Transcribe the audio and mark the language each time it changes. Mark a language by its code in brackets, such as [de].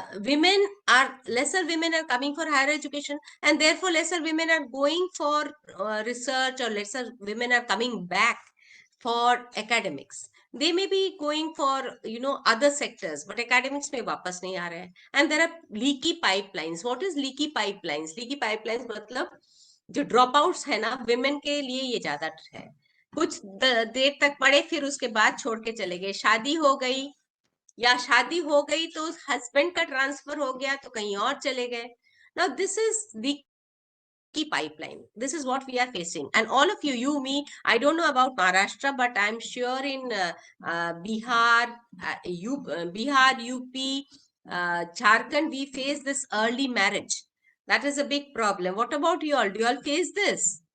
[en] Women are, lesser women are coming for higher education, and therefore lesser women are going for research, or lesser women are coming back for academics. They may be going for other sectors, but academics [hi] में वापस नहीं आ रहे हैं. [en] And there are leaky pipelines. What is leaky pipelines? [hi] Leaky pipelines मतलब जो drop outs है ना, women के लिए ये ज्यादा है. कुछ देर तक पढ़े, फिर उसके बाद छोड़ के चले गए, शादी हो गई, या शादी हो गई तो हस्बैंड का ट्रांसफर हो गया तो कहीं और चले गए. [en] Now this is leaky pipeline. This is what we are facing, and all of you, me, I don't know about Maharashtra, but I'm sure in Bihar, Bihar, UP, Jharkhand, we face this early marriage. That is a big problem. What about you all? Do you all face this?